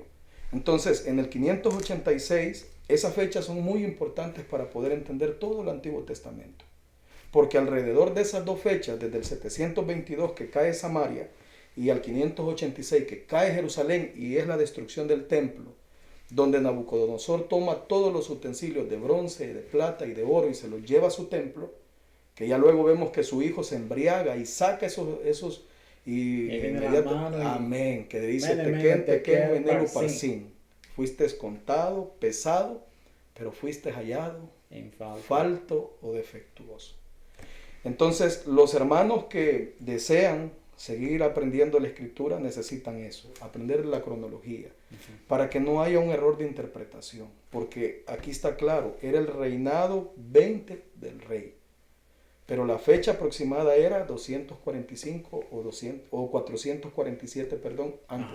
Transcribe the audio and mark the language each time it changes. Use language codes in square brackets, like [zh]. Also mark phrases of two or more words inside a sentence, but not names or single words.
[es] Entonces, en el 586, esas fechas son muy importantes para poder entender todo el Antiguo Testamento, porque alrededor de esas 2 fechas, desde el 722 que cae Samaria, y al 586 que cae Jerusalén y es la destrucción del templo, donde Nabucodonosor toma todos los utensilios de bronce, de plata y de oro y se los lleva a su templo, que ya luego vemos que su hijo se embriaga y saca esos Y viene la inmediato, mano y- amén, que dice, [arc] Mene, mene, tequén, tequén, tequén, menelo, parsin. parsin. [es] Fuiste contado, pesado, pero fuiste hallado En falta. falto o defectuoso. Entonces, los hermanos que desean seguir aprendiendo la escritura necesitan eso, aprender la cronología, para que no haya un error de interpretación, porque aquí está claro, era el reinado 20 del rey, pero la fecha aproximada era 245 o 447, perdón, antes